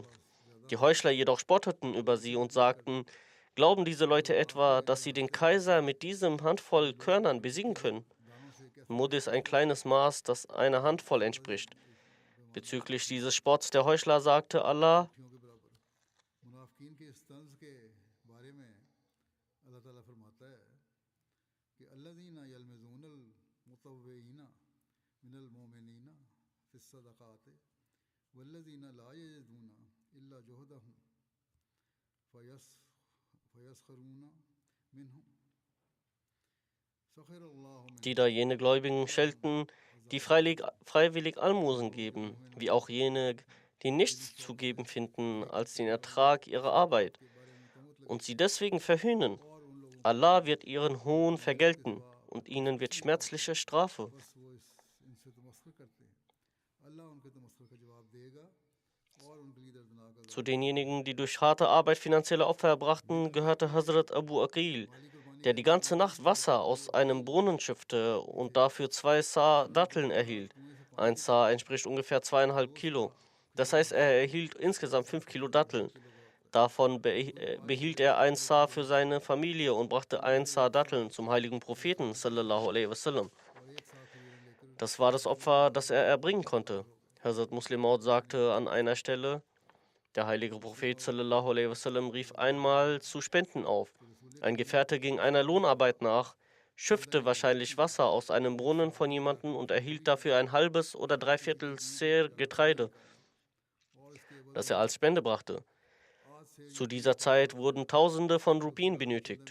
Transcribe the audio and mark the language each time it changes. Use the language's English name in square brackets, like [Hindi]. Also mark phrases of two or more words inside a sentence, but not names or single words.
[German] Die Heuchler jedoch spotteten über sie und sagten, glauben diese Leute etwa, dass sie den Kaiser mit diesem Handvoll Körnern besiegen können? Mud ist ein kleines Maß, das einer Handvoll entspricht. Bezüglich dieses Spotts der Heuchler sagte Allah: [Urdu] منافقین کے اس طنز کے بارے میں اللہ تعالیٰ فرماتا ہے کہ [Arabic] الذين يلمزون المطوعين من المؤمنين في الصدقات والذين لا يجدون إلا جهدهم فيسخرون منهم سخر الله [German] Die da jene Gläubigen schelten, die freiwillig Almosen geben, wie auch jene, die nichts zu geben finden als den Ertrag ihrer Arbeit und sie deswegen verhöhnen. Allah wird ihren Hohn vergelten und ihnen wird schmerzliche Strafe. [Urdu] بس وہ ان سے تمسخر کرتے ہیں اللہ ان کے تمسخر کا جواب دے گا اور ان کے لیے دردناک [German] Zu denjenigen, die durch harte Arbeit finanzielle Opfer erbrachten, gehörte Hazrat Abu Aqil, der die ganze Nacht Wasser aus einem Brunnen schöpfte und dafür 2 Sa Datteln erhielt. Ein Sa entspricht ungefähr 2,5 Kilo. Das heißt, er erhielt insgesamt 5 Kilo Datteln. Davon behielt er 1 Sa für seine Familie und brachte 1 Sa Datteln zum heiligen Propheten [Arabic] صلى الله عليه وسلم. [German] Das war das Opfer, das er erbringen konnte. Hazrat Muslim Maud sagte an einer Stelle: Der heilige Prophet [Arabic] صلى الله عليه وسلم [German] rief einmal zu Spenden auf. Ein Gefährte ging einer Lohnarbeit nach, schöpfte wahrscheinlich Wasser aus einem Brunnen von jemandem und erhielt dafür ein halbes oder 3/4 Seer Getreide, das er als Spende brachte. Zu dieser Zeit wurden Tausende von Rupien benötigt.